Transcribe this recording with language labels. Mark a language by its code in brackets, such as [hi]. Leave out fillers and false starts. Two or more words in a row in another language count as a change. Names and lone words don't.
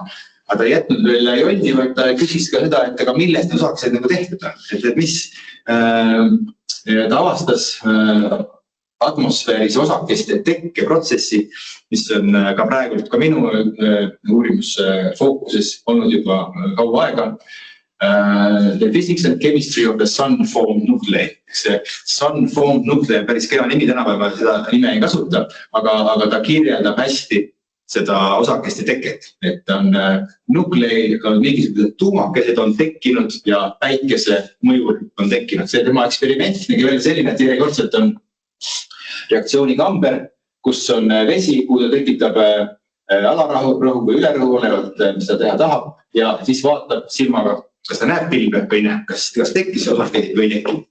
[et] Aga ta ei jätnud veel jonni, vaid ta küsis ka seda, et aga millest osakesed nagu tehtud on. Et mis ta avastas atmosfääris osakeste tekkeprotsessi, mis on ka praegu ka minu uurimusfookuses olnud juba kaua aega. [en] The physics and chemistry of the sun-formed nuclei. [et] See [en] sun-formed nuclei [et] päris kena nimi tänapäeval, seda nime ei kasuta, aga ta kirjeldab hästi seda osakeste teket. Et on nuklei, mingisugused tuumakesed on tekkinud ja päikese mõjul on tekkinud. See tema eksperiment nägi välja selline, et järjekordselt on reaktsioonikamber, kus on vesi, kuhu ta tekitab alarõhu või ülerõhu olevalt, mis ta teha tahab ja siis vaatab silmaga, kas ta näeb pilve või näeb, kas tekkis osakesed või ei teki.